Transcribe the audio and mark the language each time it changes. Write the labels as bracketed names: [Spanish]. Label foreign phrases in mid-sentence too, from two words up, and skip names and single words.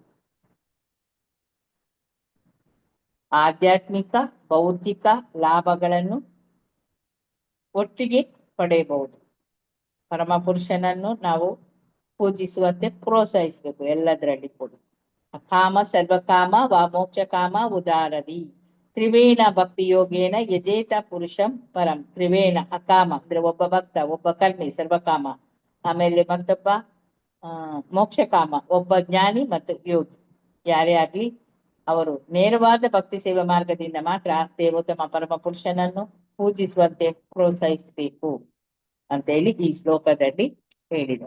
[Kannada] ಆಧ್ಯಾತ್ಮಿಕ ಭೌತಿಕ ಲಾಭಗಳನ್ನು ಒಟ್ಟಿಗೆ ಪಡೆಯಬಹುದು. ಪರಮ ಪುರುಷನನ್ನು ನಾವು ಪೂಜಿಸುವಂತೆ ಪ್ರೋತ್ಸಾಹಿಸಬೇಕು ಎಲ್ಲದರಲ್ಲಿ ಕೂಡ. [Sanskrit] ಕಾಮ ಸರ್ವಕಾಮ ವಾ ಮೋಕ್ಷ ಕಾಮ ಉದಾರದಿ ತ್ರಿವೇಣ ಭಕ್ತಿ ಯೋಗೇನ ಯಜೇತ ಪುರುಷಂ ಪರಂ. [Kannada] ತ್ರಿವೇಣ ಅಕಾಮ ಅಂದ್ರೆ ಒಬ್ಬ ಭಕ್ತ, ಒಬ್ಬ ಕರ್ಮಿ ಸರ್ವಕಾಮ, ಆಮೇಲೆ ಮತ್ತೊಬ್ಬ ಮೋಕ್ಷ ಕಾಮ ಒಬ್ಬ ಜ್ಞಾನಿ ಮತ್ತು ಯೋಗಿ. ಯಾರೇ ಆಗ್ಲಿ ಅವರು ನೇರವಾದ ಭಕ್ತಿ ಸೇವಾ ಮಾರ್ಗದಿಂದ ಮಾತ್ರ ದೇವೋತ್ತಮ ಪರಮ ಪುರುಷನನ್ನು ಪೂಜಿಸುವಂತೆ ಪ್ರೋತ್ಸಾಹಿಸಬೇಕು ಅಂತೇಳಿ ಈ ಶ್ಲೋಕದಲ್ಲಿ ಹೇಳಿದೆ.